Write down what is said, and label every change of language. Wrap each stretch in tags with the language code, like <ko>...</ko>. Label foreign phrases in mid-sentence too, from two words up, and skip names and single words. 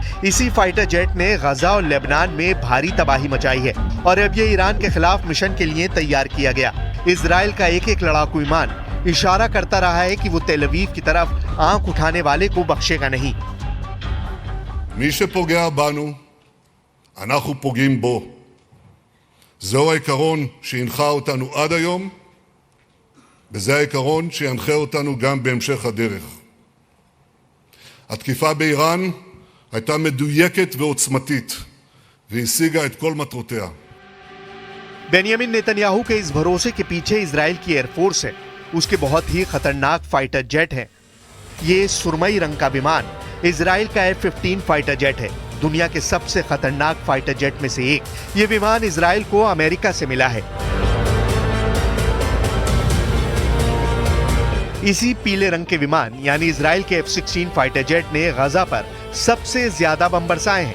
<hi>इसी</hi> <en>fighter jet</en> <hi>ने गजा और लेबनान में भारी तबाही मचाई है और अब ये ईरान के खिलाफ मिशन के लिए तैयार किया गया। इजराइल का एक एक लड़ाकू विमान इशारा करता रहा है कि वो तेल अवीव की तरफ आंख उठाने वाले को बख्शेगा नहीं।</hi> <he>מי שפוגע בנו, אנחנו פוגעים בו. זהו העיקרון שהנחה אותנו עד היום, וזה העיקרון שינחה אותנו גם בהמשך הדרך. התקיפה באיראן הייתה מדויקת ועוצמתית, והשיגה את כל מטרותיה.</he> <hi>बेनियामिन नेतन्याहू के इस भरोसे के पीछे इजराइल की एयरफोर्स है। उसके बहुत ही खतरनाक</hi> <en>fighter jet</en> <hi>हैं। ये सुरमई रंग का विमान इजराइल का F-15</hi> <en>fighter jet</en> <hi>है, दुनिया के सबसे खतरनाक</hi> <en>fighter jet</en> <hi>में से एक। ये विमान इजराइल को अमेरिका से मिला है। इसी पीले रंग के विमान यानी इजराइल के F-16</hi> <en>fighter jet</en> <hi>ने गजा पर सबसे ज्यादा बम बरसाए हैं।</hi>